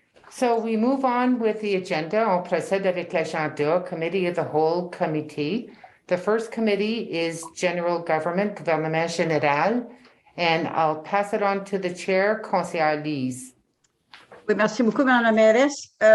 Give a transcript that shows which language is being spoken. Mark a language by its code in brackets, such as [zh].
[en] So we move on with the agenda. [fr] On procède avec l'agenda, [en] Committee of the Whole Committee. The first committee is General Government, Gouvernement Général, and I'll pass it on to the chair, Conseillère Lise. [fr] Oui, merci beaucoup, Mme la mairesse.